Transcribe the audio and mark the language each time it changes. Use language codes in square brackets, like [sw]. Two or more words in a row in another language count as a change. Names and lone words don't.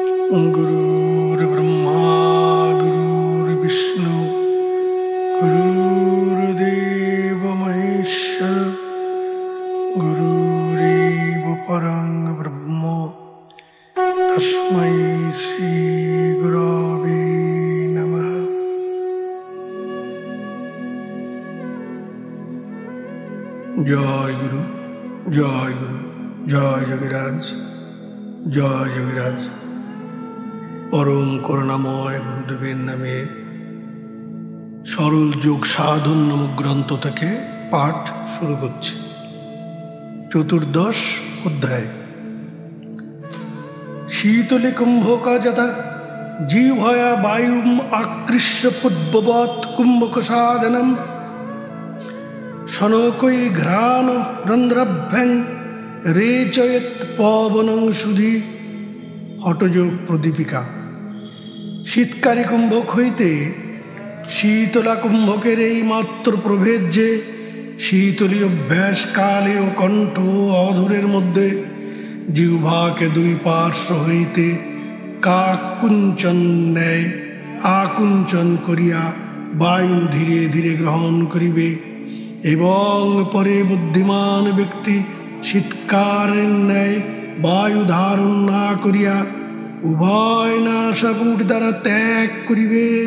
[sa] गुरुर्ब्रह्मा गुरुर्विष्णु गुरुर्देव महेश्वर गुरुरेव परं ब्रह्म तस्मै श्री गुरवे नमः। जय गुरु जय गुरु जय योगीराज जय योगीराज। [bn] परम করুণাময় গুরুদেবের নামে সরল যোগ সাধন নামক গ্রন্থ থেকে পাঠ শুরু করছি। চতুর্দশ অধ্যায়। [sa] শীতলে কুম্ভকা যথা জিহ্বয়া বায়ুম আকৃষ্য পূর্ববৎ কুম্ভক সাধনম শনকৈ ঘ্রাণ রন্ধ্রাভ্যাং রেচয়েত পবনং সুধি। [bn] হঠযোগ প্রদীপিকা। শীতকারী কুম্ভক হইতে শীতলা কুম্ভকের এই মাত্র প্রভেদ যে শীতলী অভ্যাস কালে ও কণ্ঠ অধরের মধ্যে জিহ্বাকে দুই পার্শ্ব হইতে কাকুঞ্চন ন্যায় আকুঞ্চন করিয়া বায়ু ধীরে ধীরে গ্রহণ করিবে এবং পরে বুদ্ধিমান ব্যক্তি শীতকারের ন্যায় বায়ু ধারণ না করিয়া উভয় নাসাপুট দ্বারা ত্যাগ করিবে।